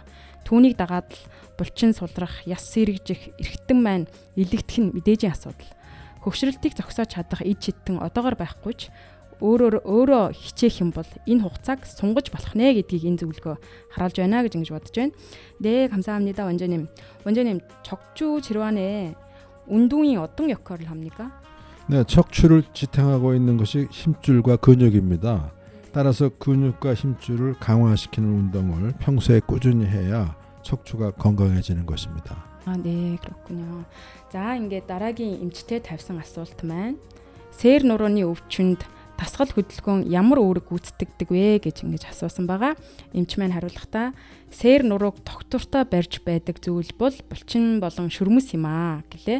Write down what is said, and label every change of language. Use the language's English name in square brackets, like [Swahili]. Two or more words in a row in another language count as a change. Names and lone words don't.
[Mongolian] Түүнийг дагаад л булчин сулрах, яс сэргижих, эрхтэн маань илэгдэх нь мэдээжийн асуудал. Хөгшрөлтийг зогсоож чадах эд чидтэн одоогор байхгүй ч өөрөө хичээх юм бол энэ хугацааг сунгаж болох нэ гэдгийг энэ зөвлөгөө харуулж байна гэж ингэж бодож байна. [Korean] 네, 감사합니다, 원장님. 원장님, 척추 질환에 운동이 어떤 역할을 합니까? 네, 척추를 지탱하고 있는 것이 힘줄과 근육입니다. 따라서 근육과 힘줄을 강화시키는 운동을 평소에 꾸준히 해야 척추가 건강해지는 것입니다. 네, 그렇군요. [Mongolian] За, ингээд дараагийн эмчтэй тавьсан асуулт маань сээр нурууны өвчнөд дасгал хөдөлгөөн ямар үүрэг гүйцэтгэдэг вэ гэж ингэж асуусан байгаа. Эмч маань хариулахдаа сээр нурууг тогтвортой барьж байдаг зүйл бол булчин болон шүрмэс юм аа гэлээ.